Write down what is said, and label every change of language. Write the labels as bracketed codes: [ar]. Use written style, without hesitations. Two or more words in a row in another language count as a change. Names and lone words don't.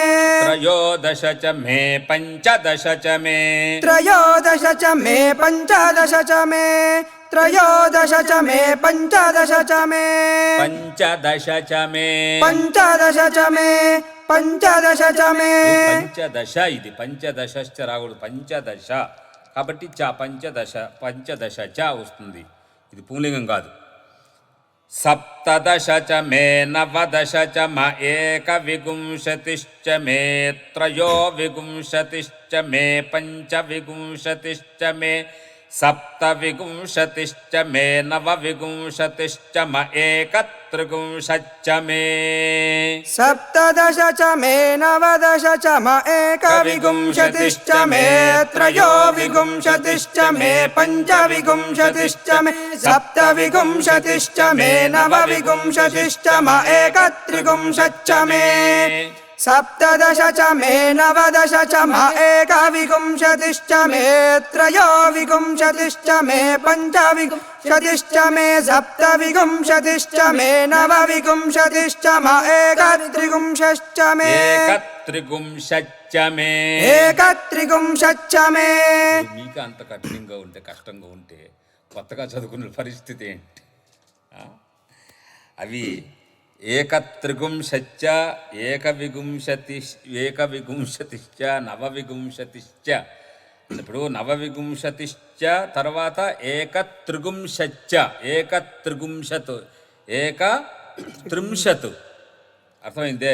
[sa] त्रयोदश च मे पंचदश च मे त्रयोदश च मे पञ्चदश च मे त्रयोदश च मे पञ्चदश च मे पंचदश च मे पञ्चदश च मे पञ्चदश च मे [te] పంచదశ. ఇది పంచదశ రాకూడదు, పంచదశ కాబట్టి [sa] పంచదశ చ [te] వస్తుంది. ఇది పుంలింగం కాదు. [sa] సప్తదశ చ మే నవదశ చ మ ఏకవింశతిశ్చ మే త్రయోవింశతిశ్చ మే పంచవింశతిశ్చ మే సప్తవింశతిశ్చ మే నవవింశతిశ్చ మ ఏకత్రివింశతిశ్చ మే सप्तदश च मे नवदश च म एकविंशतिश्च मे त्रयोविंशतिश्च मे पञ्चविंशतिश्च मे सप्तविंशतिश्च मे नवविंशतिश्च म एकत्रिविंशतिश्च मे सप्तदश च मे नवदश च म एकविंशतिश्च मे त्रयोविंशतिश्च मे पञ्चविंशतिश्च मे सप्तविंशतिश्च मे नवविंशतिश्च म एकत्रिविंशतिश्च मे ఏకత్రివింశతిశ్చ మే एकत्रिविंशतिश्च मे [te] మీకు అంత కష్టంగా ఉంటే కొత్తగా చదువుకున్న పరిస్థితి ఏంటి? [sa] అవి ఏకత్రిగుంశచ్చ ఏకవింశతిశ్చ నవవింశతిశ్చ. [te] ఇప్పుడు నవవింశతిశ్చ తర్వాత [sa] ఏకత్రిగుంశచ్చ ఏకత్రింశత్ [te] అర్థమైందే.